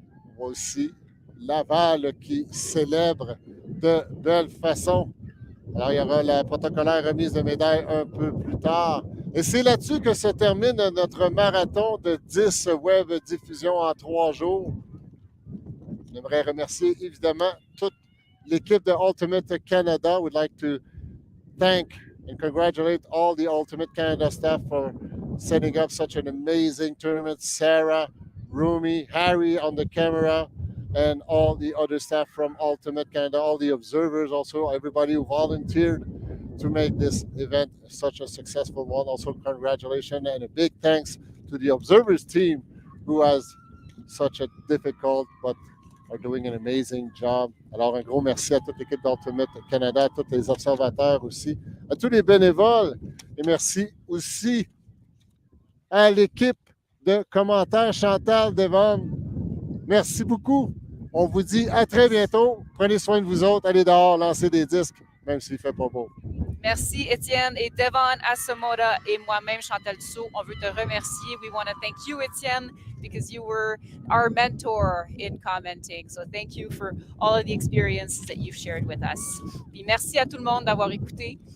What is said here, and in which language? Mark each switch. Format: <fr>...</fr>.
<fr>On voit aussi Laval qui célèbre de belle façon. Alors, il y aura la protocolaire remise de médailles un peu plus tard. Et c'est là-dessus que se termine notre marathon de 10 web diffusions en 3 jours. J'aimerais remercier évidemment toute l'équipe de Ultimate Canada.</fr> <en>We'd like to thank and congratulate all the Ultimate Canada staff for setting up such an amazing tournament. Sarah, Rumi, Harry on the camera, and all the other staff from Ultimate Canada, all the observers also, everybody who volunteered to make this event such a successful one. Also, congratulations and a big thanks to the observers team who has such a difficult but are doing an amazing job.</en> <fr>Alors, un gros merci à toute l'équipe d'Ultimate Canada, à tous les observateurs aussi, à tous les bénévoles. Et merci aussi à l'équipe de commentaires Chantal, Devon. Merci beaucoup. On vous dit à très bientôt. Prenez soin de vous autres. Allez dehors, lancez des disques, même s'il ne fait pas beau. Merci Étienne et Devon Asamoda et moi-même Chantal Dussault. On veut te remercier.</fr> <en>We want to thank you Étienne because you were our mentor in commenting. So thank you for all of the experiences that you've shared with us.</en> <fr>Puis merci à tout le monde d'avoir écouté.</fr>